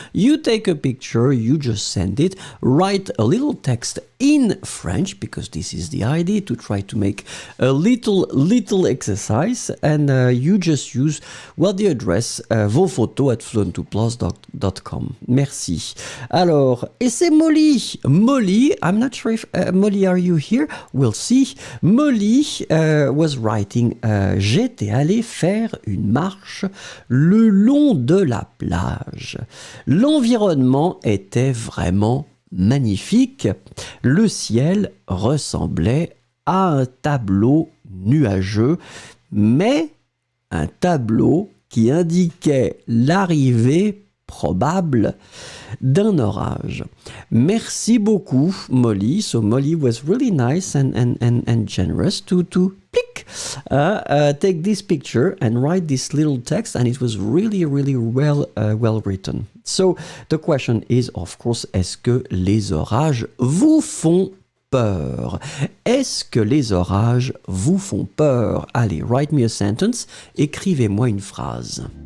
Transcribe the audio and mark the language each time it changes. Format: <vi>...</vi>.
<en>You take a picture, you just send it, write a little text in French, because this is the idea, to try to make a little exercise, and you just use, the address, vos photos at fluent2plus.com. Merci.</en> <fr>Alors, et c'est Molly.</fr> <en>Molly, I'm not sure if, Molly, are you here? We'll see. Molly was writing,</en> <fr>j'étais allé faire une marche le long de la plage. L'environnement était vraiment magnifique. Le ciel ressemblait à un tableau nuageux, mais un tableau qui indiquait l'arrivée probable d'un orage. Merci beaucoup, Molly.</fr> <en>So Molly was really nice and generous to click, take this picture and write this little text, and it was really well written. So the question is, of course,</en> <fr>est-ce que les orages vous font peur? Est-ce que les orages vous font peur? Allez,</fr> <en>write me a sentence,</en> <fr>écrivez-moi une phrase.</fr>